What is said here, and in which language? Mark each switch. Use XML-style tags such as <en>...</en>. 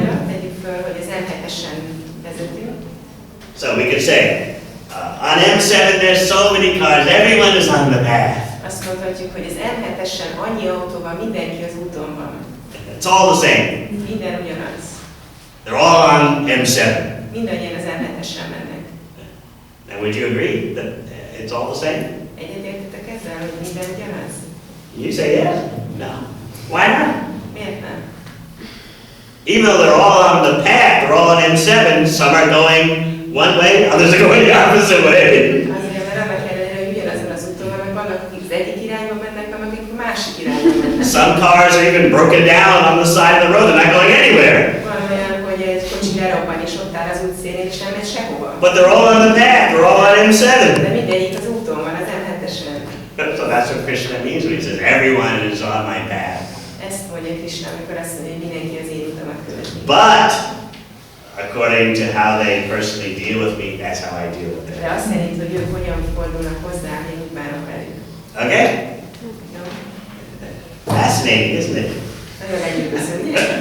<hu>Tegyük föl, hogy az M7-esen vezetünk.</hu> <en>So we could say, on M7 there's so many cars, everyone is on the path.</en> <hu>Azt mondhatjuk, hogy az M7-esen annyi autó van, mindenki az úton van.</hu> <en>It's all the same.</en> <hu>Minden ugyanaz.</hu> <en>They're all on M7.</en> <hu>Mindannyian az M7-esen mennek.</hu> <en>Now would you agree that it's all the same?</en> <hu>Egyetértetek ezzel, hogy minden ugyanaz?</hu> <en>You say yes? No. Why not?</en> <hu>Miért nem?</hu> <en>Even though they're all on the path, they're all on M7, some are going one way, others are going the opposite way.</en> <hu>Azért, mert annak ellenére, hogy ugyanazon az úton vannak, vannak, akik az egyik irányba mennek, vannak, akik a másik irányba mennek.</hu> <en>Some cars are even broken down on the side of the road, they're not going anywhere.</en> <hu>Van olyan, hogy egy kocsi lerobban és ott áll az útszélén, és nem megy sehova.</hu> <en>But they're all on the path, they're all on M7.</en> <hu>De mindegyik az úton van, az M7-esen.</hu> <en>So that's what Krishna means when he says, everyone is on my path.</en> <hu>Ezt mondja Krishna, amikor azt mondja, hogy mindenki az én utamat követi.</hu> <en>But, according to how they personally deal with me, that's how I deal with</en> <hu>De</hu> <en>it.</en> <hu>azt szerint, hogy ők hogyan fordulnak hozzám, én úgy bánok velük.</hu> <en>Okay?</en> <hu>Jó?</hu> <en>Fascinating, isn't it?</en> <hu>Nagyon megnyugvöző, ugye?</hu>